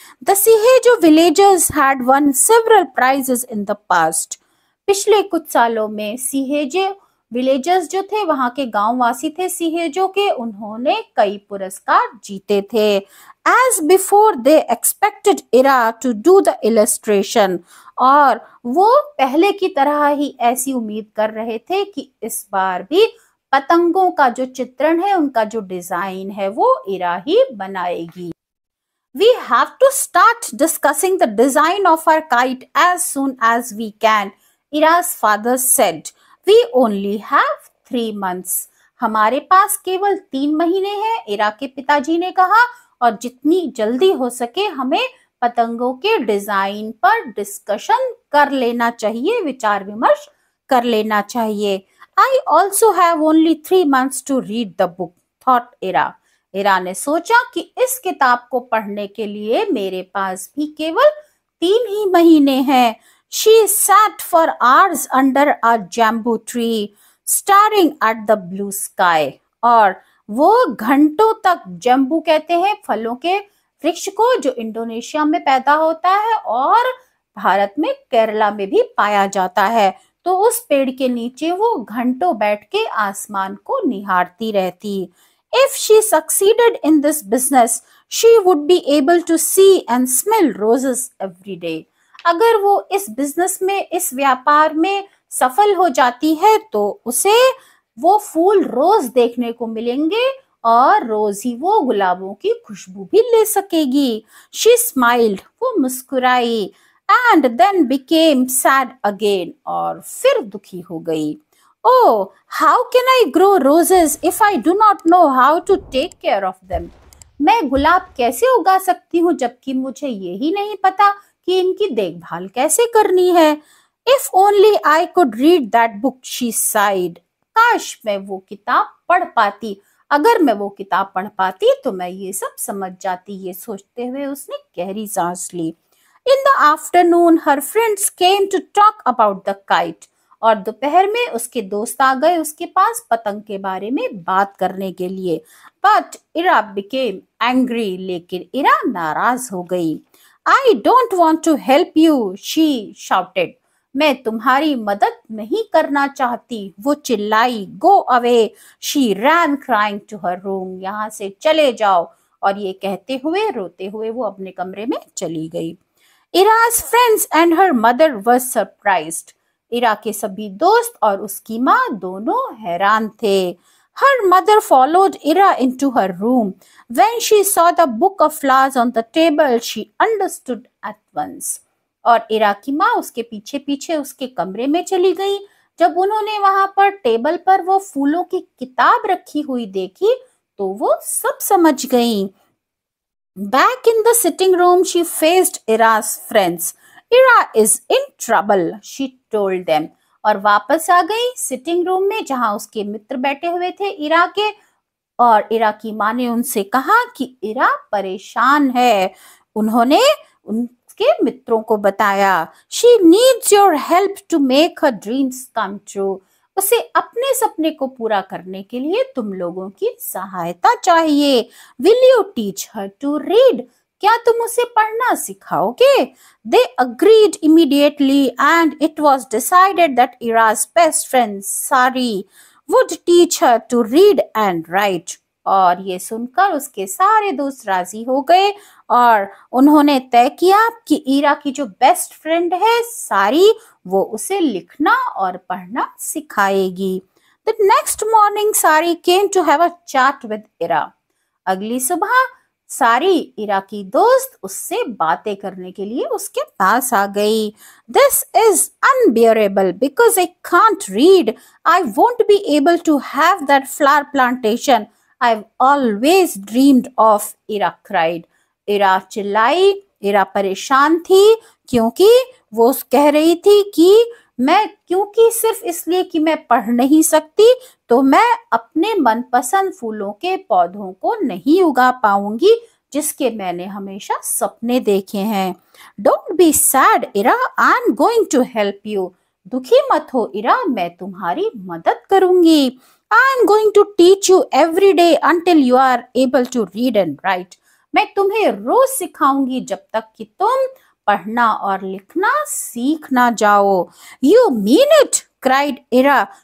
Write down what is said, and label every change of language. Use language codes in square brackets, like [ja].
[en] The Sihejo villagers had won several prizes in the past. [hi] पिछले कुछ सालों में सिहेजे विलेजर्स जो थे, वहां के गांववासी थे सीहेजो के, उन्होंने कई पुरस्कार जीते थे। [en] as before they expected Ira to do the illustration, [hi] और वो पहले की तरह ही ऐसी उम्मीद कर रहे थे कि इस बार भी पतंगों का जो चित्रण है, उनका जो डिजाइन है, वो इरा ही बनाएगी। [en] We have to start discussing the design of our kite as soon as we can, Ira's father said. We only have 3 months. [hi] हमारे पास केवल 3 महीने हैं, इरा के पिताजी ने कहा, और जितनी जल्दी हो सके हमें पतंगों के डिजाइन पर डिस्कशन कर लेना चाहिए, विचार विमर्श कर लेना चाहिए। [en] I also have only 3 months to read the book, thought Ira. [hi] इरा ने सोचा कि इस किताब को पढ़ने के लिए मेरे पास भी केवल 3 ही महीने हैं। [en] She sat for hours under a bamboo tree, staring at the blue sky. [hi] और वो घंटों तक, जम्बू कहते हैं फलों के वृक्ष को जो इंडोनेशिया में पैदा होता है और भारत में केरला में भी पाया जाता है, तो उस पेड़ के नीचे वो घंटों बैठ के आसमान को निहारती रहती। [en] If she succeeded in this business, she would be able to see and smell roses every day. [hi] अगर वो इस बिजनेस में, इस व्यापार में सफल हो जाती है तो उसे वो फूल रोज देखने को मिलेंगे और रोज ही वो गुलाबों की खुशबू भी ले सकेगी। [en] She smiled, [hi] वो मुस्कुराई, [en] and then became sad again, [hi] और फिर दुखी हो गई। [en] Oh, how can I grow roses if I do not know how to take care of them? [hi] मैं गुलाब कैसे उगा सकती हूँ जबकि मुझे यही नहीं पता कि इनकी देखभाल कैसे करनी है। [en] If only I could read that book, she sighed. [hi] काश मैं वो किताब पढ़ पाती, अगर मैं वो किताब पढ़ पाती तो मैं ये सब समझ जाती, ये सोचते हुए उसने गहरी सांस ली। [en] In the afternoon, her friends came to talk about the kite. [hi] और दोपहर में उसके दोस्त आ गए उसके पास पतंग के बारे में बात करने के लिए। [en] But Ira became angry, [hi] लेकिन इरा नाराज हो गई। [en] I don't want to help you, she shouted. [hi] मैं तुम्हारी मदद नहीं करना चाहती, वो चिल्लाई। [en] Go away, she ran crying to her room. [hi] यहाँ से चले जाओ, और ये कहते हुए, रोते हुए वो अपने कमरे में चली गई। [en] Ira's friends and her mother were surprised. [hi] इरा के सभी दोस्त और उसकी माँ दोनों हैरान थे। [en] Her mother followed Ira into her room. When she saw the book of flowers on the table, she understood at once. [hi] और इरा की माँ उसके पीछे पीछे उसके कमरे में चली गई। जब उन्होंने वहां पर टेबल पर वो फूलों की किताब रखी हुई देखी तो वो सब समझ गई। [en] Back in the sitting room, she faced Ira's friends. Ira is in trouble, she told them. [hi] और वापस आ गई सिटिंग रूम में जहां उसके मित्र बैठे हुए थे इरा के, और इरा की माँ ने उनसे कहा कि इरा परेशान है। उन्होंने उनके मित्रों को बताया। [en] She needs your help to make her dreams come true. [hi] उसे अपने सपने को पूरा करने के लिए तुम लोगों की सहायता चाहिए। [en] Will you teach her to read? [hi] क्या तुम उसे पढ़ना सिखाओगे? [en] They agreed immediately, and it was decided that Ira's best friend Sari would teach her to read and write. [hi] और ये सुनकर उसके सारे दोस्त राजी हो गए और उन्होंने तय किया कि इरा की जो बेस्ट फ्रेंड है सारी, वो उसे लिखना और पढ़ना सिखाएगी। [en] The next morning, Sari came to have a chat with Ira. [hi] अगली सुबह सारी इरा की दोस्त उससे बातें करने के लिए उसके पास आ गई। [en] This is unbearable because I can't read. I won't be able to have that flower plantation I've always dreamed of, Ira cried. [hi] इरा चिल्लाई। इरा परेशान थी क्योंकि वो कह रही थी कि क्योंकि सिर्फ इसलिए कि मैं पढ़ नहीं सकती तो मैं अपने मनपसंद फूलों के पौधों को नहीं उगा पाऊंगी जिसके मैंने हमेशा सपने देखे हैं। [en] Don't be sad, Ira, I'm going to help you. [hi] दुखी मत हो इरा, मैं तुम्हारी मदद करूंगी। [en] I'm going to teach you every day until you are able to read and write. [hi] मैं तुम्हें रोज सिखाऊंगी जब तक कि तुम पढ़ना और लिखना सीख ना जाओ। [en] You mean it? cried Ira.